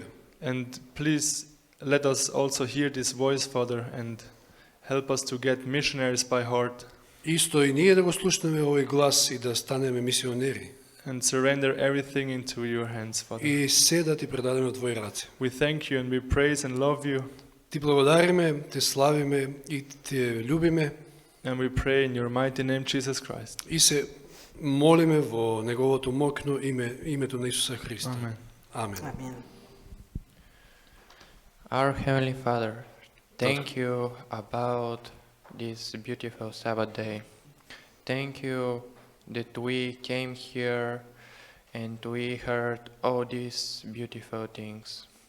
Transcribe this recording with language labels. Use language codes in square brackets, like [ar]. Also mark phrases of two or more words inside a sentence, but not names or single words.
[en] And please let us also hear this voice, Father, and help us to get missionaries by heart. [mk] Исто и ние да го слушнеме овој глас и да станеме мисионери. [en] and surrender everything into your hands, Father. [mk] и се да ти предадеме во твои раце. [en] We thank you and we praise and love you, [mk] Ти благодариме, те славиме и те љубиме [en] and we pray in your mighty name, Jesus Christ. [mk] и се молиме во неговото мокно име, името на Исуса Христа. [en] Amen. [mk] Амен. [en] Amen. Our Heavenly Father, thank you about this beautiful Sabbath day. Thank you that we came here and we heard all these beautiful things.